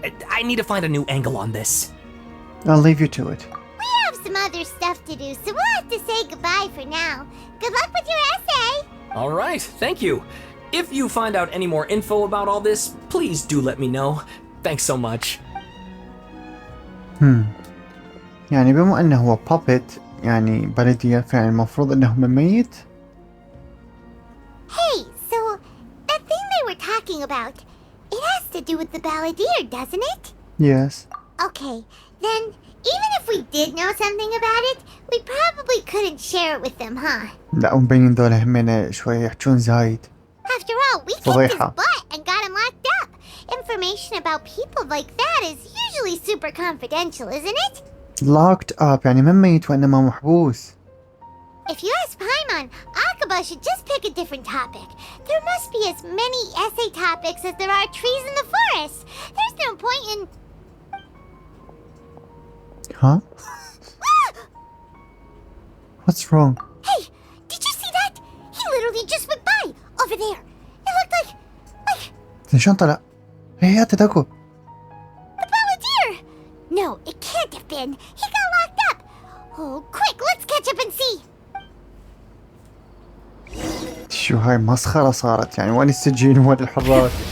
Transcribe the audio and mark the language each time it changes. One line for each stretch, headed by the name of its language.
English: I need to find a new angle on this. I'll leave you to it. We have some other stuff to do, so we'll have to say goodbye for now. Good luck with your essay. All right, thank you. If you find out any more info about all this, please do let me know. Thanks so much.
Arabic: يعني بما انه هو puppet يعني بالدير فعلا المفروض انه ميت.
English: Hey, so that thing they were talking about. It has to do with the Baladier, doesn't it? Yes. Okay, then even if we did know something about it, we probably couldn't share it with them, huh?
Arabic: لا ومبين ذولا همين شوي يحجون زايد.
English: After all, we kicked his
Arabic: فضيحة.
English: butt and got him locked up. Information about people like that is usually super confidential, isn't it? Locked up
Arabic: يعني ما ميت وإنما محبوس.
English: If you ask Paimon, Akaba should just pick a different topic. There must be as many essay topics as there are trees in the forest. There's no point in... Huh? What's wrong? Hey, did you see that? He literally just went by, over there. It looked like...
Arabic: شلون طلع؟ هي تدكو.
English: the Baladier! No, it can't have been. He got locked up. Oh, quick, let's catch up and see.
Arabic: شو هاي مسخرة صارت يعني وين السجين وين الحراس؟